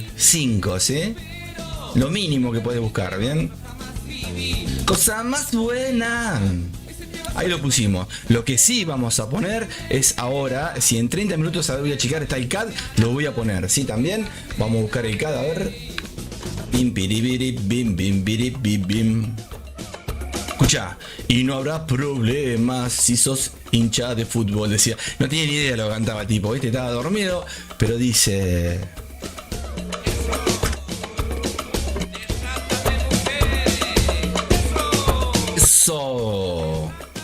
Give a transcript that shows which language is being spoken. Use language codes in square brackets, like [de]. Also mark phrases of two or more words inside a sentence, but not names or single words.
[es] 5, ¿sí? Lo mínimo que puedes buscar, ¿bien? Cosa más buena. Ahí lo pusimos. Lo que sí vamos a poner es ahora, si en 30 minutos voy a checar está el CAD, lo voy a poner, ¿sí? También vamos a buscar el CAD, a ver. Bim, piribiri, bim, bim, biri, bim, bim. Escucha, y no habrá problemas si sos hincha de fútbol, decía. No tenía ni idea de lo que cantaba el tipo, ¿viste? Estaba dormido, pero dice... Eso.